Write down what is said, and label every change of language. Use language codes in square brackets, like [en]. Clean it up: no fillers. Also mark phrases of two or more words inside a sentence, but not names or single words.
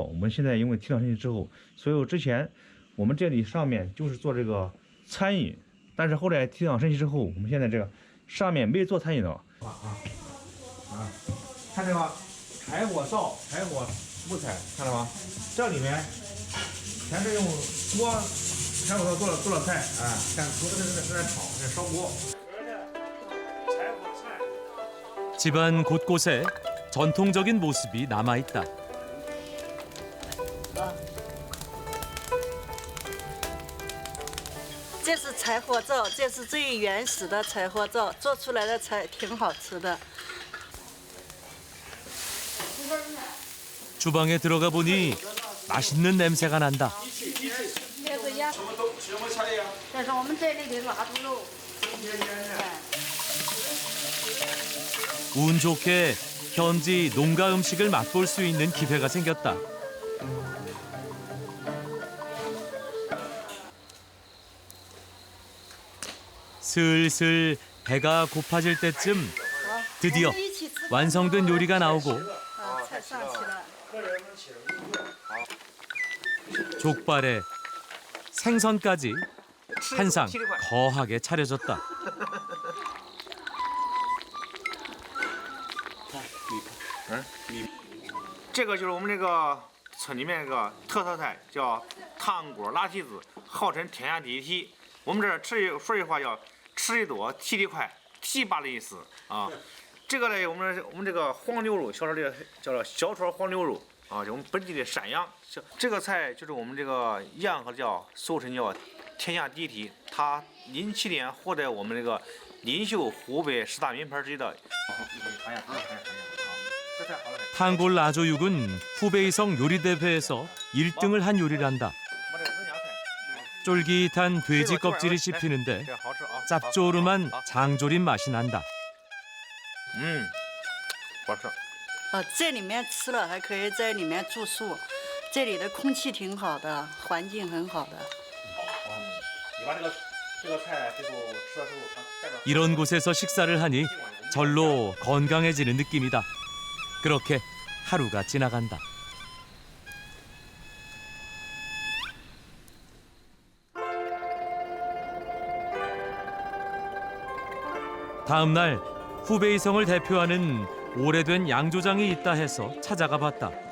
[zh] 我们现在因为提倡升级之后，所以之前我们这里上面就是做这个餐饮，但是后来提倡升级之后，我们现在这个上面没做餐饮了看这个柴火灶、柴火木材，看到吗？这里面全是用锅柴火灶做了菜，哎，看锅在炒，在烧锅。 [ko] 집안 곳곳에 전통적인 모습이 남아 있다. [zh] 这是柴火灶，这是最原始的柴火灶，做出来的菜挺好吃的。 [ko] 주방에 들어가 보니 맛있는 냄새가 난다. [zh] 这是我们这里的腊猪肉。 [ko] 운 좋게 현지 농가 음식을 맛볼 수 있는 기회가 생겼다. 슬슬 배가 고파질 때쯤 드디어 완성된 요리가 나오고 족발에 생선까지 한 상 거하게 차려졌다. [zh] 这个就是我们这个村里面这个特色菜，叫汤锅拉蹄子，号称天下第一蹄。我们这儿说句话叫吃的多，提的快，提拔的意思啊。这个呢，我们这个黄牛肉，小炒这个叫做小炒黄牛肉啊，就我们本地的山羊。这个菜就是我们这个洋河叫俗称叫天下第一蹄，它07年获得我们这个领袖湖北10大名牌之一的。 [ko] 탄골 라조육은 후베이성 요리대회에서 1등을 한 요리란다. 쫄깃한 돼지 껍질이 씹히는데 짭조름한 장조림 맛이 난다. [zh] 好吃。这里面吃了还可以在里面住宿，这里的空气挺好的，环境很好的。你把这个菜最后吃了之后，带着。 [ko] 이런 곳에서 식사를 하니 절로 건강해지는 느낌이다. 그렇게 하루가 지나간다. 다음 날 후베이성을 대표하는 오래된 양조장이 있다 해서 찾아가 봤다.